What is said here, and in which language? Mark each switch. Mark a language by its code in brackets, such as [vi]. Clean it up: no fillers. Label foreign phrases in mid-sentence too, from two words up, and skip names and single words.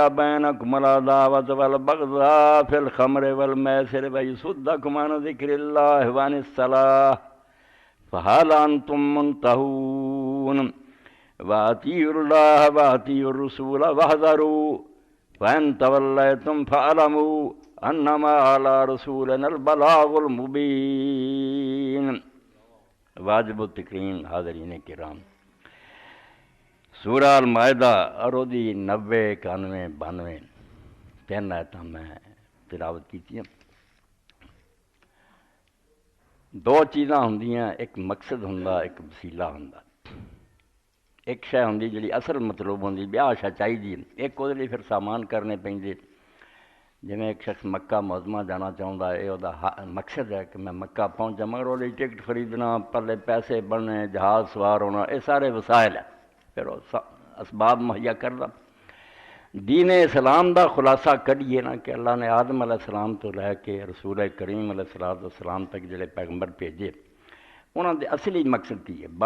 [ar] بينكم العداوة والبغضاء في الخمر والميسر ويصدكم عن ذكر الله وعن الصلاة فهل أنتم منتهون وأطيعوا الله وأطيعوا الرسول واحذروا فإن توليتم فاعلموا أنما على رسولنا البلاغ المبين. [pa] واجب التکریم حاضرین کرام، سورہ المائدہ اور دی 90 91 92 تین آیتاں میں تلاوت کی. دو چیزاں ہوندیاں، ایک مقصد ہوندا ایک وسیلہ ہوندا. ایک شے ہوندی جڑی اصل مطلوب ہوندی بیاہ شے چاہیے، ایک وہ لیے پھر سامان کرنے پیندے. جویں ایک شخص مکہ معظمہ جانا چاہتا ہے، یہ مقصد ہے کہ میں مکہ پہنچا، مگر وہ ٹکٹ خریدنا، پلے پیسے بننے، جہاز سوار ہونا، یہ سارے وسائل ہیں، پھر وہ اسباب مہیا کرنا. دین اسلام دا خلاصہ کریے نا کہ اللہ نے آدم [ar] علیہ السلام [pa] تو لے کے رسول کریم [ar] علیہ السلام [pa] تک جڑے پیغمبر بھیجے، انہوں نے اصلی مقصد کی ہے.